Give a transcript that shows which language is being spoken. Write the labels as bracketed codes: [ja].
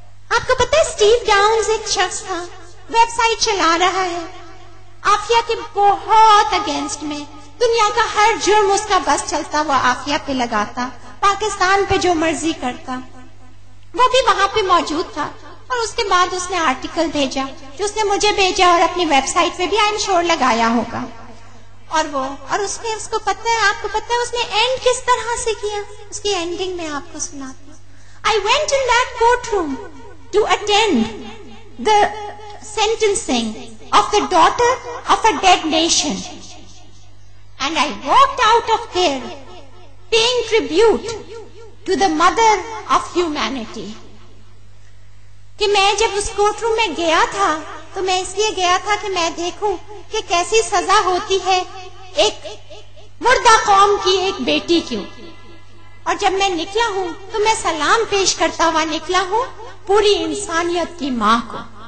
[ur] آپ کو پتا ہے اسٹیو ڈاؤنز ایک شخص تھا، ویب سائٹ چلا رہا ہے، عافیہ کے بہت اگینسٹ میں، دنیا کا ہر جرم اس کا بس چلتا وہ عافیہ پہ لگاتا، پاکستان پہ جو مرضی کرتا. وہ بھی وہاں پہ موجود تھا اور اس کے بعد اس نے آرٹیکل بھیجا جو اس نے مجھے بھیجا اور اپنی ویب سائٹ پہ بھی [en] I am sure [ur] لگایا ہوگا. اور اس نے اس کو پتہ ہے، آپ کو پتہ ہے اس نے اینڈ کس طرح سے کیا؟ اس کی اینڈنگ میں آپ کو سناتی ہوں. [en] I went in that courtroom to attend the sentencing of the daughter of a dead nation, and I walked out of there paying tribute to the mother of humanity. [ur] کہ میں جب اس کورٹ روم میں گیا تھا تو میں اس لیے گیا تھا کہ میں دیکھوں کہ کیسی سزا ہوتی ہے ایک مردہ قوم کی ایک بیٹی کی. اور جب میں نکلا ہوں تو میں سلام پیش کرتا ہوا نکلا ہوں پوری انسانیت کی ماں کو.